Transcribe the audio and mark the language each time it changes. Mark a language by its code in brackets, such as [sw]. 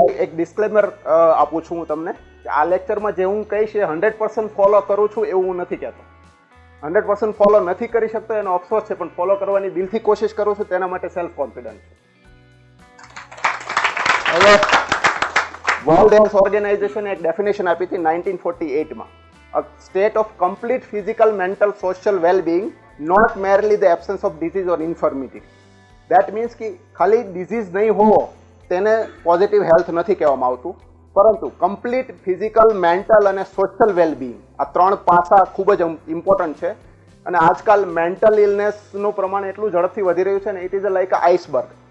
[gu] એક ડિસ્ક્લેમર આપું છું હું તમને કે આ લેક્ચરમાં જે હું કહીશ એ 100% ફોલો કરું છું એવું હું નથી કહેતો. 100% ફોલો નથી કરી શકતો એનો અફસોસ છે, પણ ફોલો કરવાની દિલથી કોશિશ કરું છું, તેના માટે સેલ્ફ કોન્ફિડન્સ છે. હવે વર્લ્ડ હેલ્થ ઓર્ગેનાઇઝેશને એક ડેફિનેશન આપી હતી 1948માં. [en] A state of complete physical, mental, social well-being, not merely the absence of disease or infirmity. That means [gu] કે ખાલી ડિઝીઝ નહીં હોવો તેને પોઝિટિવ હેલ્થ નથી કહેવામાં આવતું, પરંતુ કમ્પ્લીટ ફિઝિકલ, મેન્ટલ અને સોશિયલ વેલબિંગ આ ત્રણ પાસા ખૂબ જ ઇમ્પોર્ટન્ટ છે. અને આજકાલ મેન્ટલ ઇલનેસનું પ્રમાણ એટલું ઝડપથી વધી રહ્યું છે ને, [en] It is a like iceberg.